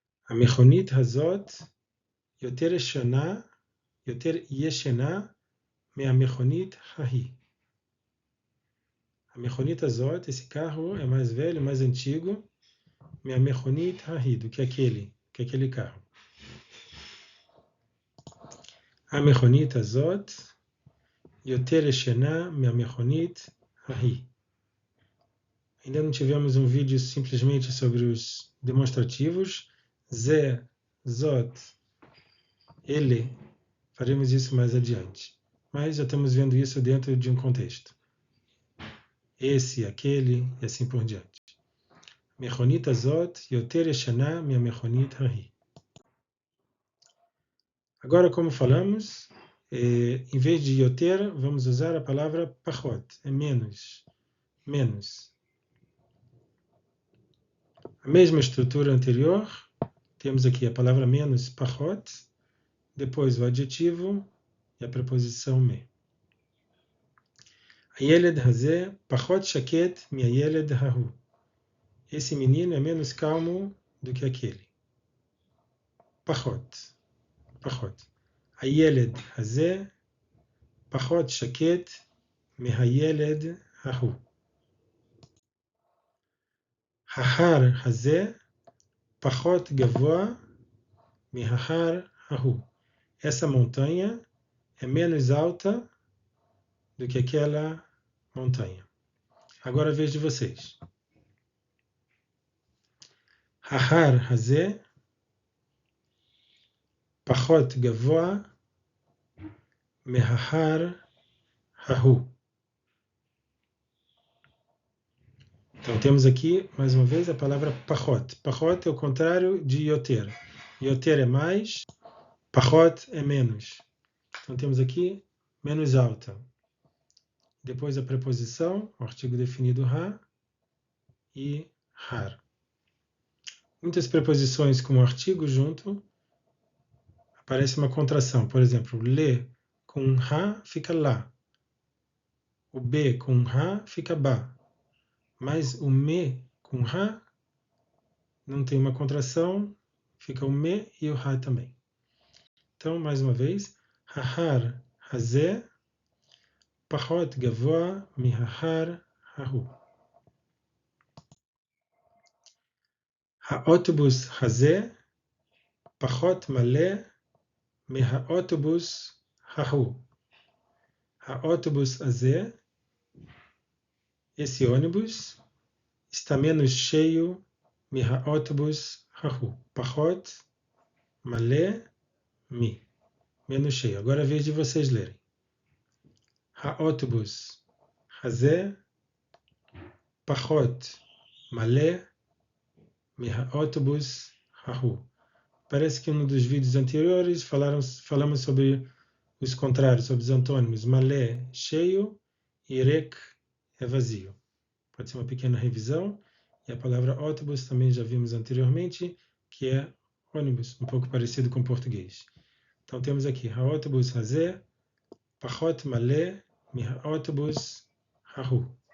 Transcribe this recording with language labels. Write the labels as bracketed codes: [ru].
[he] A mechonit hazot יותר ישנה, יותר ישנה מהמכונית ההיא. A mechonit הזאת, [pt] esse carro é mais velho, mais antigo, [he] מהמכונית ההיא, [pt] do que aquele carro. [he] A mechonit הזאת יותר ישנה מהמכונית ההיא. [pt] Ainda não tivemos um vídeo simplesmente sobre os demonstrativos. Ze, zot, ele, faremos isso mais adiante. Mas já estamos vendo isso dentro de um contexto. Esse, aquele, e assim por diante. [he] Mechonit azot yoter yeshana minha mechonit hahi. [pt] Agora, como falamos, em vez de yoter, vamos usar a palavra pachot, é menos. Menos. A mesma estrutura anterior, temos aqui a palavra menos, pachot, depois o adjetivo e a preposição me. [he] הילד הזה פחות שקט מהילד ההוא. [pt] Esse menino é menos calmo do que aquele. Pachot. Pachot. [he] הילד הזה פחות שקט מהילד ההוא. ההר הזה פחות גבוה מההר ההוא. [pt] Essa montanha é menos alta do que aquela montanha. Agora a vez de vocês. [he] ההר הזה פחות גבוה מההר ההוא. [pt] Então temos aqui, mais uma vez, a palavra pachot. Pachot é o contrário de yoter. Yoter é mais, pachot é menos. Então temos aqui menos alta. Depois a preposição, o artigo definido ha e har. Muitas preposições com o artigo junto, aparece uma contração. Por exemplo, le com ha fica lá. O b com ha fica ba. Mas o me com ha não tem uma contração, fica o me e o ha também. Então, mais uma vez, [he] ההר הזה פחות גבוה מההר ההוא. האוטובוס הזה פחות מלא מהאוטובוס ההוא. האוטובוס הזה, [pt] esse ônibus, está menos cheio [he] מהאוטובוס ההוא. פחות מלא מי. [pt] Menos cheio. Agora é a vez de vocês lerem. [he] האוטובוס הזה פחות מלא מהאוטובוס ההוא. [pt] Parece que em um dos vídeos anteriores falamos sobre os contrários, sobre os antônimos. Malé, cheio, e rek é vazio. Pode ser uma pequena revisão. E a palavra autobus também já vimos anteriormente, que é ônibus, um pouco parecido com português. Então temos aqui, [he] האוטובוס הזה פחות מלא מהאוטובוס ההוא.